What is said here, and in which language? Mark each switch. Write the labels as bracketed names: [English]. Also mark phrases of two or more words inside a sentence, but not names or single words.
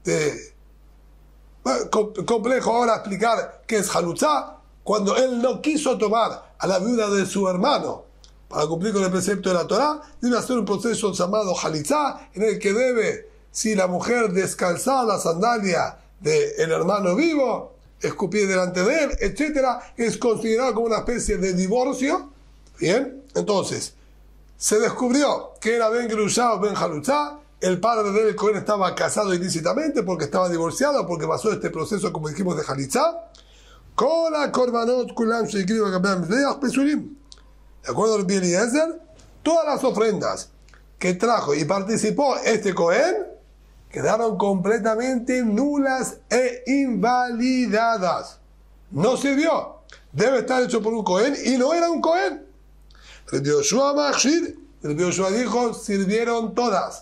[Spanish] Complejo ahora explicar qué es halutzá, cuando él no quiso tomar a la viuda de su hermano para cumplir con el precepto de la Torá, debe hacer un proceso llamado halitzá, en el que debe, si la mujer descalzar la sandalia del hermano vivo, escupir delante de él, etc., es considerado como una especie de divorcio. Bien, entonces se descubrió que era [Hebrew] בן גרושה [Spanish] o [Hebrew] בן חלוצה. [Spanish] El padre del Cohen estaba casado ilícitamente porque estaba divorciado, porque pasó este proceso, como dijimos, de Halitzá. [Hebrew] וכל הקרבנות כולם שהקריבו גבי מזבח פסולים. [Spanish] De acuerdo al Eliezer, todas las ofrendas que trajo y participó este Cohen quedaron completamente nulas e invalidadas. No sirvió. Debe estar hecho por un Cohen y no era un Cohen. El Yoshua dijo, sirvieron todas.